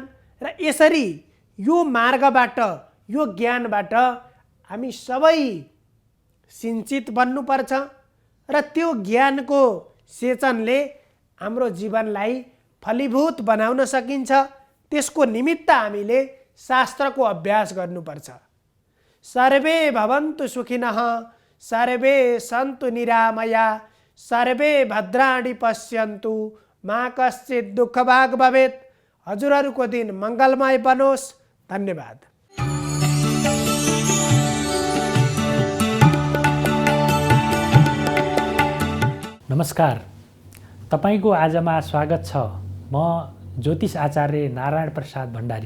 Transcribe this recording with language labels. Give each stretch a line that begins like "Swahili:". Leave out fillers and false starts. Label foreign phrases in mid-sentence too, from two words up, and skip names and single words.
Nepali: र यसरी यो मार्गबाट, यो ज्ञानबाट हामी सबै सिञ्चित बन्नुपर्छ र त्यो ज्ञानको सेचनले हाम्रो जीवनलाई फलीभूत बनाउन सकिन्छ। त्यसको निमित्त हामीले शास्त्रको अभ्यास गर्नुपर्छ।
Sanskrit: सर्वे भवन्तु सुखिनः, सर्वे सन्तु निरामया, सर्वे भद्राणि पश्यन्तु, मा कश्चित् दुःखभाग् भवेत्।
Nepali: हजुरहरूको दिन मङ्गलमय बनोस्। धन्यवाद। नमस्कार, तपाईको आजमा स्वागत छ। म ज्योतिष आचार्य नारायण प्रसाद भण्डारी।